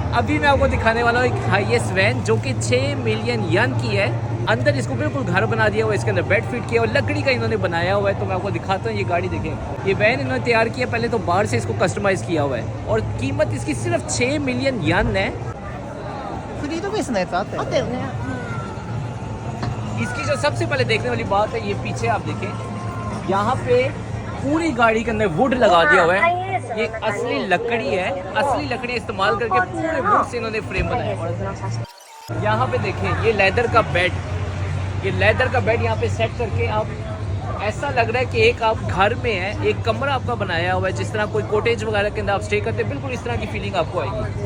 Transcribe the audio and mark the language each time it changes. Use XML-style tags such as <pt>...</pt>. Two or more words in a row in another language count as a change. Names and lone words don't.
<hi>अभी मैं आपको दिखाने वाला हूँ एक हाईएस्ट वैन जो कि 6 मिलियन यन की है। अंदर इसको बिल्कुल घर बना दिया हुआ है, इसके अंदर बेड फिट किया और लकड़ी का इन्होंने बनाया हुआ है। तो मैं आपको दिखाता हूँ ये गाड़ी देखें। ये वैन इन्होंने तैयार किया, पहले तो बाहर से इसको कस्टमाइज़ किया हुआ है और कीमत इसकी सिर्फ 6 मिलियन यन है।</hi> <ja>フリードベースのやつあったよね。</ja> <hi>इसकी जो सबसे पहले देखने वाली बात है, ये पीछे आप देखें, यहाँ पे पूरी गाड़ी के अंदर वुड लगा दिया हुआ है। ये असली लकड़ी है, असली लकड़ी इस्तेमाल करके पूरे वुड से इन्होंने फ्रेम बनाया है। यहाँ पे देखें ये लेदर का बेड, ये लेदर का बेड यहाँ पे सेट करके आप ऐसा लग रहा है कि एक आप घर में है, एक कमरा आपका बनाया हुआ है, जिस तरह कोई कॉटेज वगैरह के अंदर आप स्टे करते हैं, बिल्कुल इस तरह की फीलिंग आपको आएगी।</hi>